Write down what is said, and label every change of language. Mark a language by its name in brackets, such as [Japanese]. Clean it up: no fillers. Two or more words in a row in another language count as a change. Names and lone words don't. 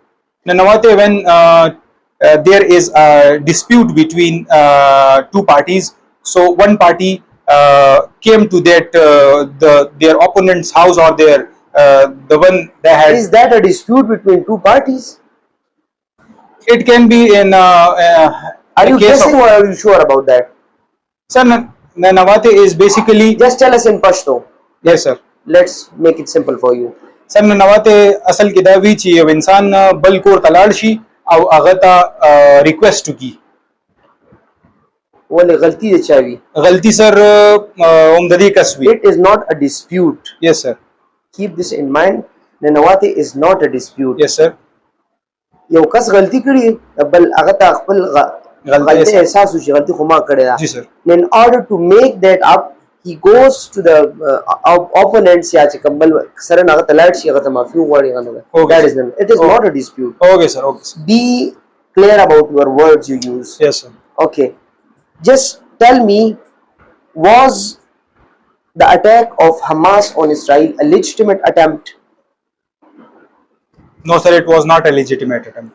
[English] Nanawate, when there is a dispute between two parties, so one party came to their opponent's house, or the one they had. Is that a dispute between two parties? It can be in Are a you case guessing of. or are you sure about that? Sir, Nanawate is basically. Just tell us in Pashto. Yes, sir. Let's make it simple for you. [Pashto] سر ننواته اصل کې دا وی چې یو انسان بل کور ته لاړ شي او هغه ته ریکویسټ وکړي. ولې غلطي د چا وي؟ غلطي سر هم د دې کس وي. [English] It is not a dispute. Yes sir. Keep this in mind. ننواته is not a dispute. Yes sir. [Pashto] یو کس غلطي کړي بل هغه ته خپل غلطي احساس وشي غلطي خو ما کړې ده. جی سر. [English] In order to make that up, he goes to the opponents [Pashto] یا چې کمبل سره هغه ته لاړ شي هغه ته معافي وغواړي هغه. [English] That is them. It is not a dispute. Okay sir. Okay sir. Be clear about your words you use. Yes sir. Okay. Just tell me, was the attack of Hamas on Israel a legitimate attempt? No sir, it was not a legitimate attempt.